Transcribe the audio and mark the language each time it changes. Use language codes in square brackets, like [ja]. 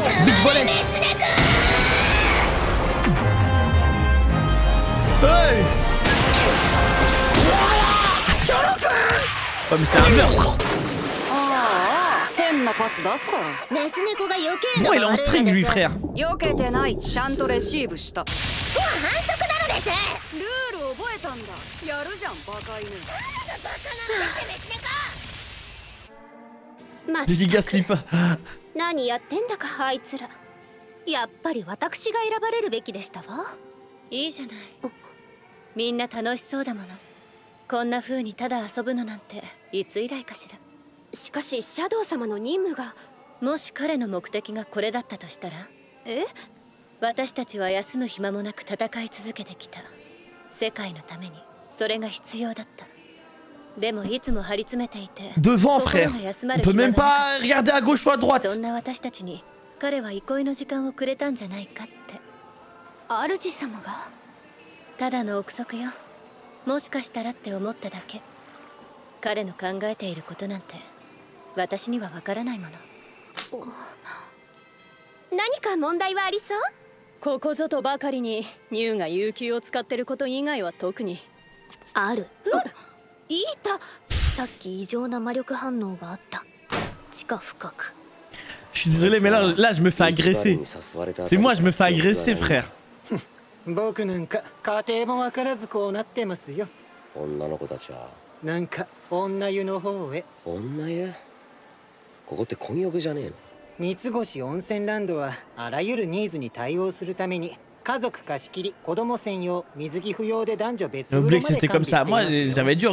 [en] Beach volley. Hey. [fr] Oh mais c'est un meurtre. [ja] 変なパス出すか。メス猫が余計な。 Bon, il est en string lui, frère. 避けてない。ちゃんとレシーブした。反則なのです。ルール覚えたんだ。やるじゃんバカ犬。バカなんですメス猫。ま [en] Giga slip. [ja] 何やってんだかあいつら。やっぱり私が選ばれるべきでしたわ。いいじゃない。みんな楽しそうだもの。こんな風にただ遊ぶのなんていつ以来かしら。しかしシャドウ様の任務が。もし彼の目的がこれだったとしたら。私たちは休む暇もなく戦い続けてきた。世界のためにそれが必要だった。でもいつも張り詰めていて。 [fr] Devant, frère. On peut même pas regarder à gauche ou à droite. [ja] そんな私たちに彼は憩いの時間をくれたんじゃないかって。主様が？ただの憶測よ。もしかしたらって思っただけ。彼の考えていることなんて私にはわからないもの。何か問題はありそう？ここぞとばかりにニューが有給を使ってること以外は特に。ある。いた。さっき異常な魔力反応があった。地下深く。 [fr] Je suis désolé, mais là, je me fais agresser. C'est moi, je me fais agresser, frère. [ja] 僕なんか家庭も分からずこうなってますよ。女の子たちはなんか女湯の方へ。女湯？ここって混浴じゃねえの？三つ星温泉ランドはあらゆるニーズに対応するために家族貸し切り、子供専用、水着不要で男女別風呂まで完備していますよ。